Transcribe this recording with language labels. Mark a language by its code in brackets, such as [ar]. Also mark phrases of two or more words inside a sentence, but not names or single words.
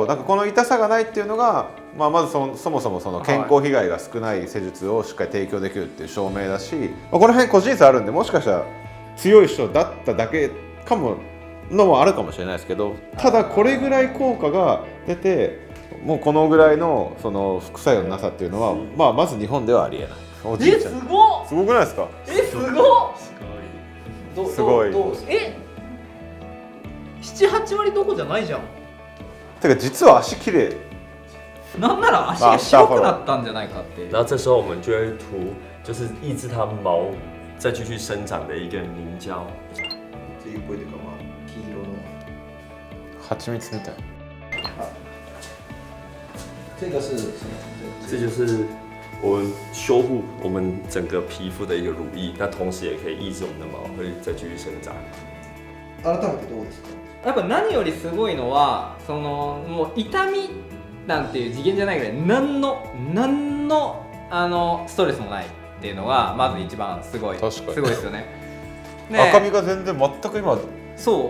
[ja] そう、だからこの痛さがないっていうのが、まずそもそも健康被害が少ない施術をしっかり提供できるっていう証明だし、この辺個人差あるんで、もしかしたら強い人だっただけかものもあるかもしれないですけど、ただこれぐらい効果が出て、もうこのぐらいの副作用のなさっていうのは、まず日本ではありえない。おじいちゃんすごっ！すごくないですか？すごっ！すごい。 7、8割どこじゃないじゃん。てか実は足綺麗。なんなら足が白くなったんじゃないかって。 [zh] 然后这时候我们就会涂，就是抑制它毛再继续生长的一个凝胶。 [ja] 黄色の。蜂蜜みたい。 [zh] 这就是我们修护我们整个皮肤的一个乳液，那同时也可以抑制我们的毛会再继续生长。 [ja] 改めてどうですか？やっぱ何よりすごいのはもう痛みなんていう次元じゃないぐらい何のストレスもないっていうのがまず一番すごい。確かにすごいですよね。赤みが全然全く今そう